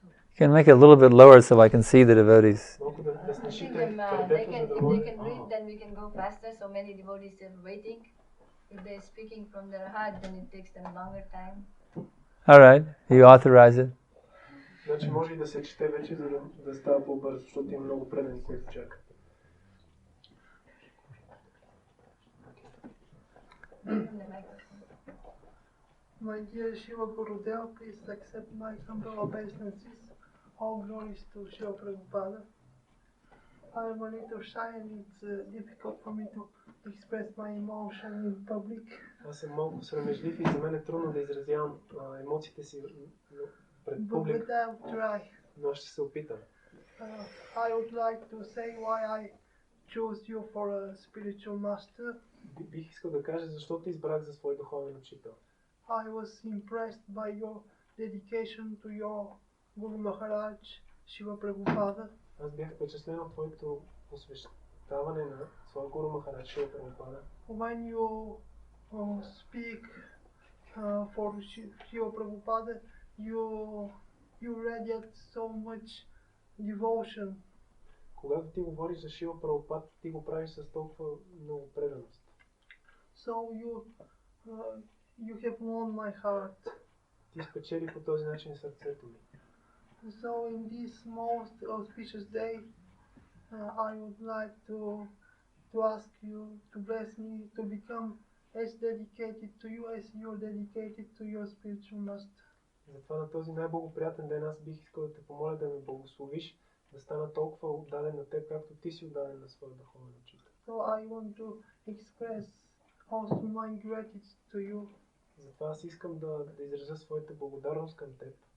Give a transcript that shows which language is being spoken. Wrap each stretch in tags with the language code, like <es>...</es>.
<en>You can make it a little bit lower so I can see the devotees. If they can read, then we can go faster. So many devotees are waiting. If they're speaking from their heart, then it takes them longer time. All right, you authorize it.</en> <bg>Значи може и да се чете вече, за да става по-бързо, защото има много предани, които чакат.</bg> <en>My dear Shiva Gurudev, please accept my humble obeisances. All glories to Shiva Prabhupada. I am a little shy and it's difficult for me to express my emotion in public.</en> <bg>Аз съм малко срамежлив и за мен е трудно да изразявам емоциите си пред публика.</bg> <en>But I'll try.</en> <bg>Но ще се опитам.</bg> <en>I would like to say why I chose you for a spiritual master.</en> <bg>Бих искал да кажа защо те избрах за свой духовен учител.</bg> <en>I was impressed by your dedication to your Guru Maharaj, Shiva Prabhupada.</en> <bg>Аз бях впечатлен от твоето посвещаване на своя Гуру Махарадж Шива Прабхупада.</bg> <en>When you speak for Shiva Prabhupada, you radiate so much devotion.</en> <bg>Когато ти говориш за Шива Прабхупад, ти го правиш с толкова много преданост.</bg> <en>So you have won my heart.</en> <bg>Ти спечели по този начин сърцето ми.</bg> <en>So in this most auspicious day, I would like to ask you to bless me to become as dedicated to you as you're dedicated to your spiritual master.</en> <bg>Затова на този най-благоприятен ден аз бих искал да те помоля да ме благословиш, да стана толкова отдаден на теб, както ти си отдаден на своя духовен учител.</bg> <en>So I want to express also my gratitude to you.</en> <bg>Затова аз искам да изразя своята благодарност към теб.</bg>